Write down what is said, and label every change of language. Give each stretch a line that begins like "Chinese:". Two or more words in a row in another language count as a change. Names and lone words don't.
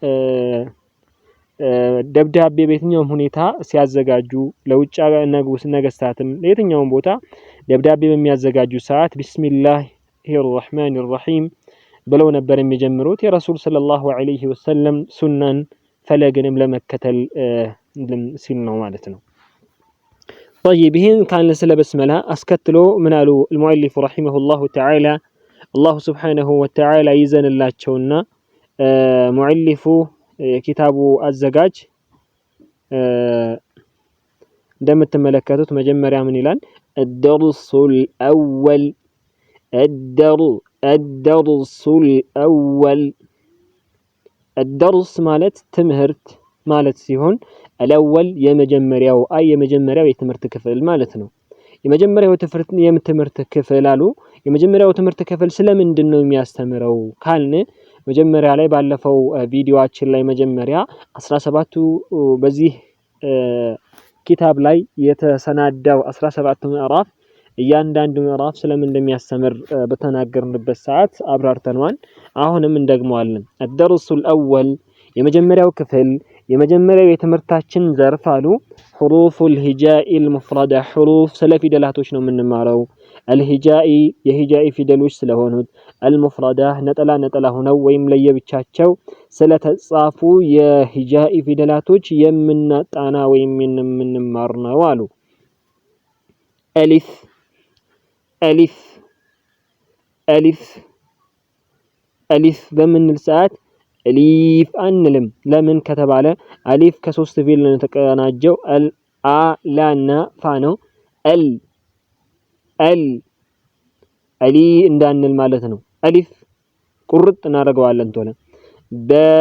Amharic: ደብዳቤ በየትኛውም ሁኔታ ሲያዘጋጁ ለውጭ ነገስታትም ለየትኛውም ቦታ ደብዳቤ በሚያዘጋጁ ሰዓት ቢስሚላሂር
Arabic: الرحمن الرحيم
Amharic: ብለው ነበር የሚጀምሩት የረሱል
Arabic: صلى الله عليه وسلم
Amharic: ሱናን ፈለግንም ለመከተል ሲል ነው ማለት ነው طيب ይህን ካልን ስለ በስመላ አስከትሎ ምን አሉ
Arabic: المؤلف رحمه الله تعالى الله سبحانه وتعالى
Amharic: ይዘንላቸውና ሙዕሊፉ የኪታቡ አዘጋጅ እንደምትመለከቱት መጀመሪያ ምን ይላል?
Arabic: الدرس الأول الدرس
Amharic: ማለት ትምህርት ማለት ሲሆን الأول የመጀመሪያው የመጀመሪያው የትምህርት ክፍል ማለት ነው። የመጀመሪያው የትምህርት ክፍል አሉ። የመጀመሪያው ትምህርት ክፍል ስለምንድን ነው የሚያስተምረው ካልን መጀመሪያ ላይ ባለፈው ቪዲዮአችን ላይ መጀመሪያ 17ቱ በዚህ ኪታብ ላይ የተሰናዳው 17 ምዕራፍ እያንዳንዱ ምዕራፍ ስለምን እንደሚያስተምር በተናገርንበት ሰዓት አብራርተናል። አሁንም እንደግመዋለን።
Arabic: الدرس الأول
Amharic: የመጀመሪያው ክፍል የመጀመሪያው የትምህርታችን ዘርፍ አሉ
Arabic: حروف الهجاء المفردة حروف
Amharic: ስለ ፊደላቶች ነው የምንማረው። الهجاء የሂጃኢ ፊደሎች ስለሆኑት المفردة ነጠላ ነጠላ ሆነው ወይም ለየብቻቸው ስለተጻፉ የሂጃኢ ፊደላቶች የምናጣና ወይም የምንማር ነው አሉ።
Arabic: ألف ألف ألف ألف
Amharic: በምንል ሰዓት أليف አንልም። ለምን ከተባለ አሊፍ ከሶስት ፊደል ነው የተቀናጀው። አ ላ እና ፋ ነው። አል አል አሊ እንዳንል ማለት ነው። አሊፍ ቁርጥ እናደርገዋለን ቶሎ። በ